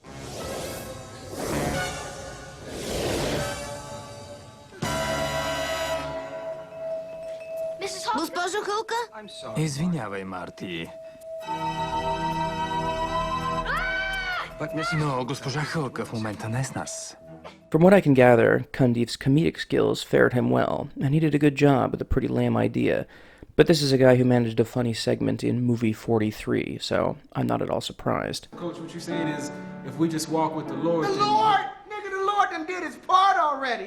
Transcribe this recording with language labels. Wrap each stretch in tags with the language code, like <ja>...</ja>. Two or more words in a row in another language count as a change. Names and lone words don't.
<en>Mrs. Hoffman? I'm sorry.</en> <bg>Извинявай, Марти.</bg> <en>But Mrs.</en> <bg>Но госпожа Хълка в момента не е с нас.</bg> <en>From what I can gather, Cundiff's comedic skills fared him well, and he did a good job with a pretty lame idea. But this is a guy who managed a funny segment in Movie 43, so I'm not at all surprised. Coach, what you're saying is, if we just walk with the Lord... The Lord! Nigga, the Lord done did his part already.</en>